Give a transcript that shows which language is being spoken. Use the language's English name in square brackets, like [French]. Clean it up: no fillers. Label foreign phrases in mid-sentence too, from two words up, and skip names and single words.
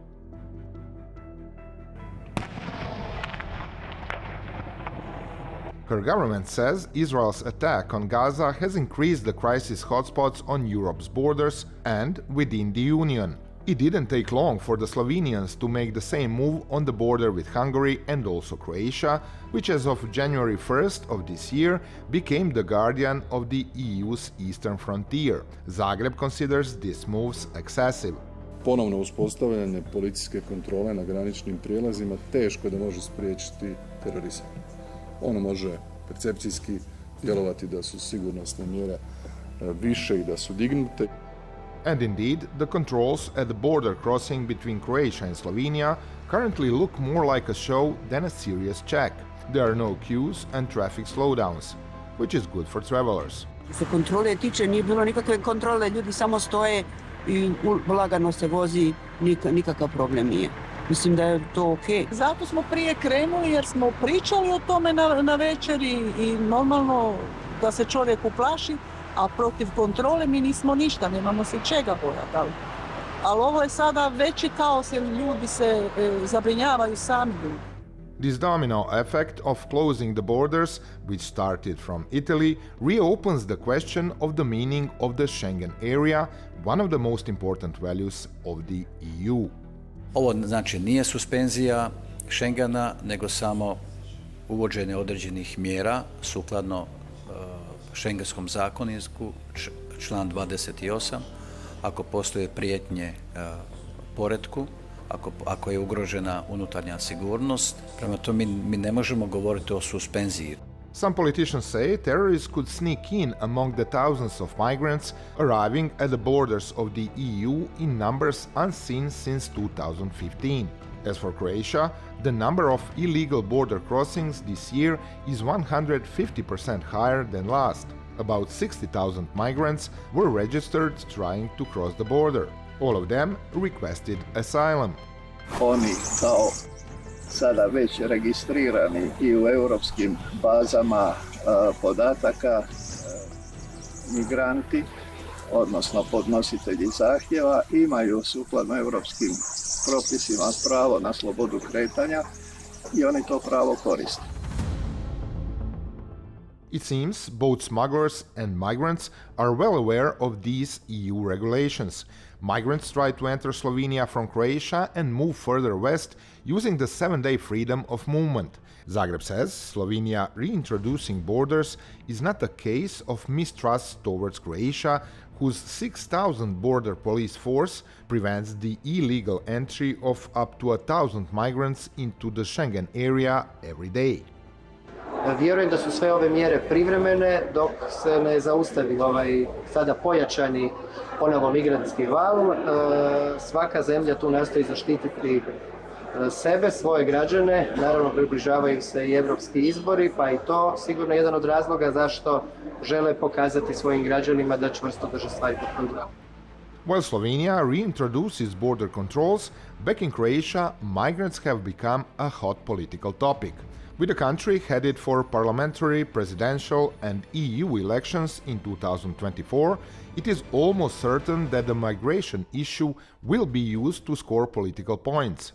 [English] Her government says Israel's attack on Gaza has increased the crisis hotspots on Europe's borders and within the Union. It didn't take long for the Slovenians to make the same move on the border with Hungary and also Croatia, which as of January 1st of this year became the guardian of the EU's eastern frontier. Zagreb considers these moves excessive. [Croatian] Ponovno uspostavljanje policijske kontrole na graničnim prijelazima teško da može spriječiti terorizam. Ono može percepcijski djelovati da su sigurnosne mjere više i da su dignute. [English] And indeed, the controls at the border crossing between Croatia and Slovenia currently look more like a show than a serious check. There are no queues and traffic slowdowns, which is good for travelers. [Croatian] Što se kontrole tiče, nije bilo nikakve kontrole, ljudi samo stoje i lagano se vozi, nikakav problem nije. Mislim da je to okej. Zato smo prije krenuli jer smo pričali o tome na večeri i normalno da se čovjek uplaši, a protiv kontrole mi nismo ništa, nemamo se čega bojati. Ali ovo je sada veći kaos jer ljudi se zabrinjavaju sami. [English] This domino effect of closing the borders, which started from Italy, reopens the question of the meaning of the Schengen area, one of the most important values of the EU. [Croatian] Ovo znači nije suspenzija Schengena, nego samo uvođenje određenih mjera sukladno Schengenskom zakoniku, član 28, ako postoje prijetnje poretku, ako je ugrožena unutarnja sigurnost. Prema tome mi ne možemo govoriti o suspenziji. [English] Some politicians say terrorists could sneak in among the thousands of migrants arriving at the borders of the EU in numbers unseen since 2015. As for Croatia, the number of illegal border crossings this year is 150% higher than last. About 60,000 migrants were registered trying to cross the border. All of them requested asylum. [Croatian] Oni kao sada već registrirani i u europskim bazama podataka migranti, odnosno podnositelji zahtjeva, imaju sukladno europskim propisima pravo na slobodu kretanja i oni to pravo koriste. [English] It seems both smugglers and migrants are well aware of these EU regulations. Migrants try to enter Slovenia from Croatia and move further west using the 7-day freedom of movement. Zagreb says Slovenia reintroducing borders is not a case of mistrust towards Croatia, whose 6,000 border police force prevents the illegal entry of up to 1,000 migrants into the Schengen area every day. [Croatian] Vjerujem da su sve ove mjere privremene dok se ne zaustavi ovaj sada pojačani ponovo migrantski val. Svaka zemlja tu nastoji zaštititi sebe, svoje građane, naravno približavaju se i evropski izbori, pa i to sigurno jedan od razloga zašto žele pokazati svojim građanima da čvrsto drže stvari pod kontrolom. [English] While Slovenia reintroduces border controls, back in Croatia, migrants have become a hot political topic. With the country headed for parliamentary, presidential and EU elections in 2024, it is almost certain that the migration issue will be used to score political points.